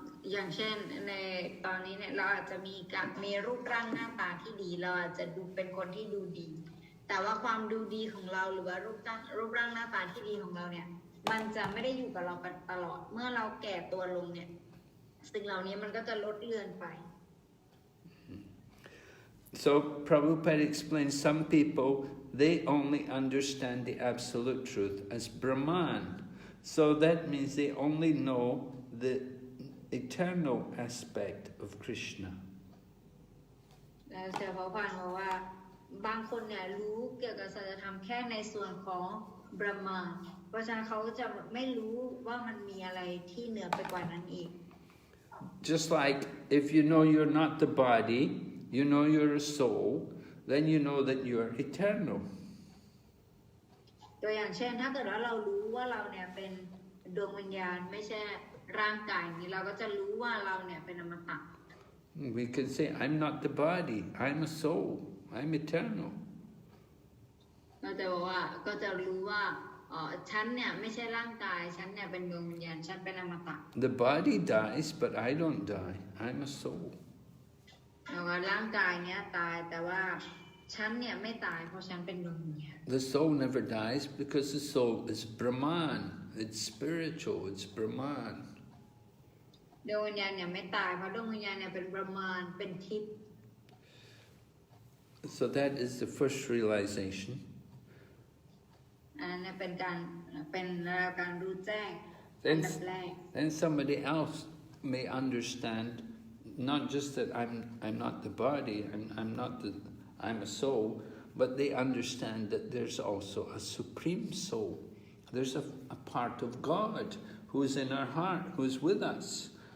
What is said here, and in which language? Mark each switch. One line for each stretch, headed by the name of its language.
Thai: อย่างเช่นในตอนนี้เนี่ยเราอาจจะมีรูปร่างหน้าตาที่ดีเราอาจจะดูเป็นคนที่ดูดีแต่ว่าความดูดีของเราหรือว่ารูปร่างหน้าตาที่ดีของเราเนี่ยมันจะไม่ได้อยู่กับเราไปตลอดเมื่อเราแก่ตัวลงเนี่ยสิ่งเหล่านี้มันก็จะลดเลือนไป
English: So Prabhupada explains some people they only understand the absolute truth as Brahman. So that means they only know the eternal aspect of Krishna.
Thai: แล้วเจ้าพระพันธ์บอกว่าบางคนเนี่ยรู้เกี่ยวกับสัจธรรมแค่ในส่วนของบรหมานเพราะฉะนั้นเขาจะไม่รู้ว่ามันมีอะไรที่เหนือไปกว่านั้นอีก
English: Just like if you know you're not the body, you know you're a soul, then you know that you are eternal.
Thai: ตัวอย่างเช่นถ้าเกิดว่าเรารู้ว่าเราเนี่ยเป็นดวงวิญญาณไม่ใช่ร่างกายนี้เราก็จะรู้ว่าเราเนี่ยเป็นอมตะ
English: We can say, I'm not the body, I'm a soul, I'm eternal.
Thai: เราจะบอกว่าก็จะรู้ว่าฉันเนี่ยไม่ใช่ร่างกายฉันเนี่ยเป็นดวงวิญญาณฉันเป็นอมตะ
English: The body dies, but I don't die, I'm a soul.
Thai: แล้วก็ร่างกายเนี่ยตายแต่ว่าฉันเนี่ยไม่ตายเพราะฉันเป็นดวงวิญญาณ
English: The soul never dies because the soul is Brahman, it's spiritual, it's Brahman.
Thai: ดวงวิญญาณเนี่ยไม่ตายเพราะดวงวิญญาณเนี่ยเป็นประมาณเป็นทิพย์
English: So that is the first realization.
Thai: อันนั้นเป็นการรู้แจ้งอันดับแรก
English: Then somebody else may understand not just that I'm not the body, I'm a soul, but they understand that there's also a supreme soul. There's a part of God who is in our heart, who is with us.